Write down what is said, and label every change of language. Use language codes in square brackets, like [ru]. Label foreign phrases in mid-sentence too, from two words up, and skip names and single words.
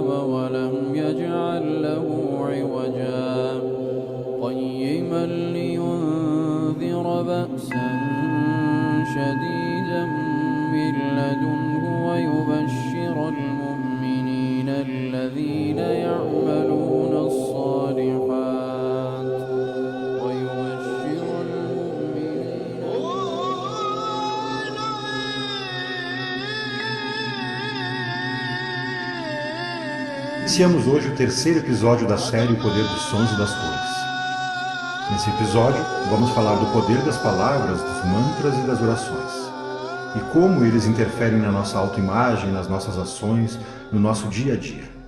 [ar] ولم يجعل له عوجا قيما لينذر بأسا شديدا من لدنه ويبشر المؤمنين الذين يعملون الصالحات ويبشر المؤمنين [pt] Iniciamos hoje o terceiro episódio da série O Poder dos Sons e das Cores. Nesse episódio, vamos falar do poder das palavras, dos mantras e das orações, e como eles interferem na nossa autoimagem, nas nossas ações, no nosso dia a dia.